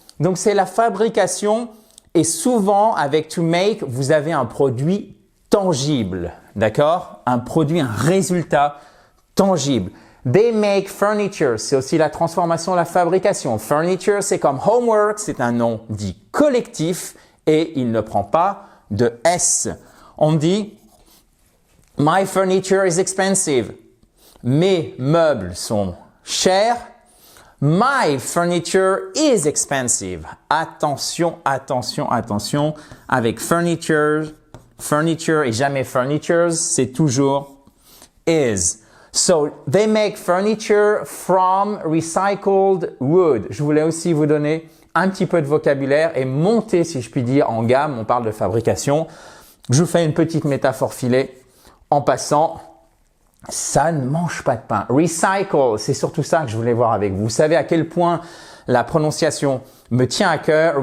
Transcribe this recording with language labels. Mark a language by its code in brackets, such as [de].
[fr] Donc, c'est la fabrication. Et souvent, avec to make, vous avez un produit tangible. D'accord? Un produit, un résultat tangible. [en] They make furniture. [fr] C'est aussi la transformation, la fabrication. Furniture, c'est comme homework. C'est un nom dit collectif et il ne prend pas de S. On dit [en] my furniture is expensive. [fr] Mes meubles sont chers. [en] My furniture is expensive. [fr] Attention, attention, attention. Avec furniture et jamais furnitures, c'est toujours is. [en] So, they make furniture from recycled wood. [fr] Je voulais aussi vous donner un petit peu de vocabulaire et monter, si je puis dire, en gamme. On parle de fabrication. Je vous fais une petite métaphore filée. En passant, ça ne mange pas de pain. Recycle, c'est surtout ça que je voulais voir avec vous. Vous savez à quel point la prononciation me tient à cœur.